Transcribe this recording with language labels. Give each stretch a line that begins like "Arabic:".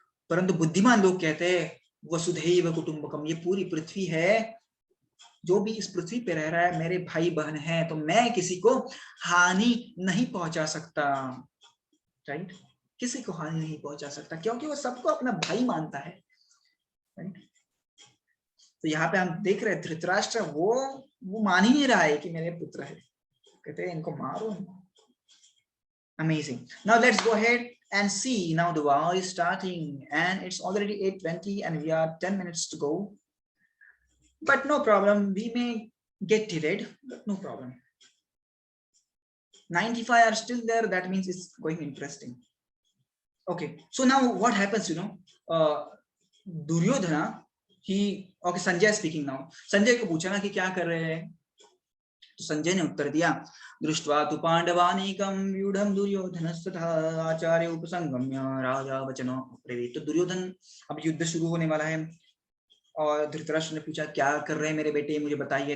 Hindi: परंतु बुद्धिमान लोग कहते हैं वसुधैव कुटुंबकम, ये पूरी पृथ्वी है, जो भी इस पृथ्वी पे रह रहा है मेरे भाई बहन है, तो मैं किसी को हानि नहीं पहुंचा सकता, राइट, किसी को हानि नहीं पहुंचा सकता, क्योंकि वो सबको अपना भाई मानता है, राइट। तो यहाँ पे हम देख रहे हैं धृतराष्ट्र वो मान ही नहीं रहा है कि मेरे पुत्र है, कहते हैं इनको मारो।
English: Amazing. Now let's go ahead and see. Now the war is starting and it's already 8:20 and we are 10 minutes to go. But no problem, we may get delayed, but no problem. 95 are still there, that means it's going interesting. Okay, so now what happens, Duryodhana, okay, Sanjay is speaking now.
Hindi: Sanjay को पूछा ना कि क्या कर रहे हैं, तो संजय ने उत्तर दिया,
Sanskrit: दृष्ट्वा तु पांडवानीकं व्यूढ़ं दुर्योधनस्तथा आचार्य उपसंगम्य राजा वचनो अब्रवीत्।
Hindi: तो दुर्योधन, अब युद्ध शुरू होने वाला है, और धृतराष्ट्र ने पूछा क्या कर रहे हैं मेरे बेटे, मुझे बताइए।